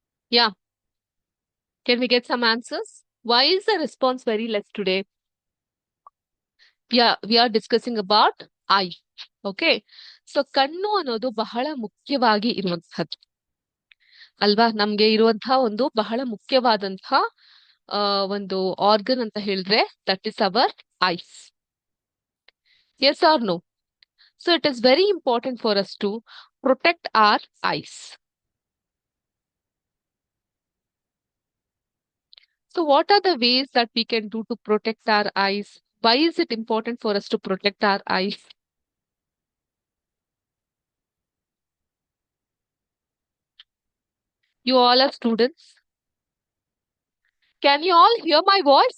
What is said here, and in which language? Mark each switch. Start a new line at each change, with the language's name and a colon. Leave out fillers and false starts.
English: Yeah, can we get some answers? Why is the response very less today? We are discussing about eye. Okay.
Kannada: So ಕಣ್ಣು ಅನ್ನೋದು ಬಹಳ ಮುಖ್ಯವಾಗಿ ಇರುವಂತಹದ್ದು ಅಲ್ವಾ? ನಮ್ಗೆ ಇರುವಂತಹ ಒಂದು ಬಹಳ ಮುಖ್ಯವಾದಂತಹ ಒಂದು ಆರ್ಗನ್ ಅಂತ ಹೇಳಿದ್ರೆ
English: That is our eyes. Yes or no? So it is very important for us to protect our eyes. So what are the ways that we can do to protect our eyes? Why is it important for us to protect our eyes? You all are students. Can you all hear my voice?